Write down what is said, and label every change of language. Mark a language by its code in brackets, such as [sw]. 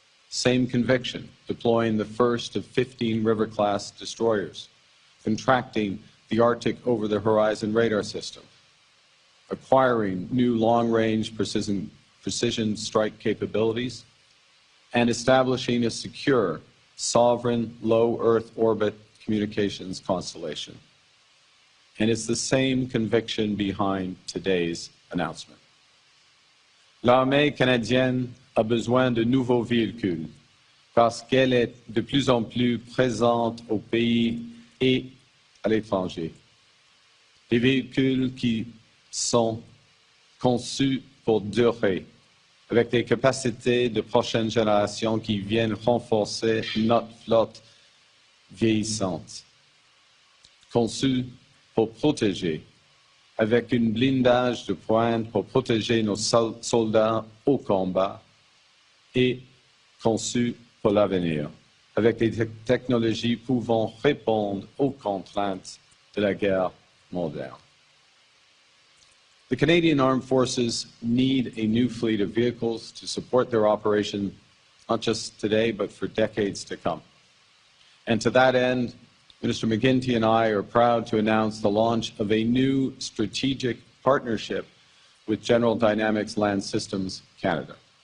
[en] Same conviction deploying the first of 15 River-class destroyers, contracting the Arctic over-the-horizon radar system, acquiring new long-range precision strike capabilities, and establishing a secure, sovereign, low-Earth orbit communications constellation. And it's the same conviction behind today's announcement. [fr] L'armée canadienne a besoin de nouveaux véhicules parce qu'elle est de plus en plus présente au pays et à l'étranger. Des véhicules qui sont conçus pour durer, avec des capacités de prochaine génération qui viennent renforcer notre flotte vieillissante. Conçus pour protéger, avec un blindage de pointe pour protéger nos soldats au combat, et conçus pour l'avenir, avec des technologies pouvant répondre aux contraintes de la guerre moderne. [en] The Canadian Armed Forces need a new fleet of vehicles to support their operation, not just today, but for decades to come. And to that end, Minister McGuinty and I are proud to announce the launch of a new strategic partnership with General Dynamics Land Systems Canada.